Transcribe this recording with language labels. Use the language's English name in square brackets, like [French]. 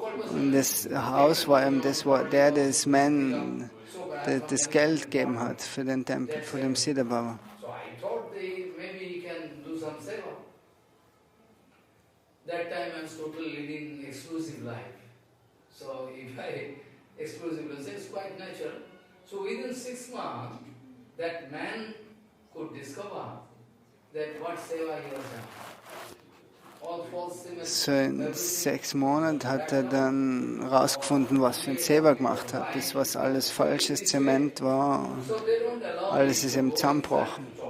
[German] Und das Haus war eben das, das Man das Geld gegeben hat für den Tempel, für den Siddha-Baba. [English] So I thought maybe he can do some seva. That time I was totally leading exclusive life. So if I exclusive life, it's quite natural. So within 6 months, that man could discover that what seva he has done. [German] So in 6 Monaten hat er dann herausgefunden, was für ein Seva gemacht hat. Das, was alles falsches Zement war, alles ist eben zusammengebrochen.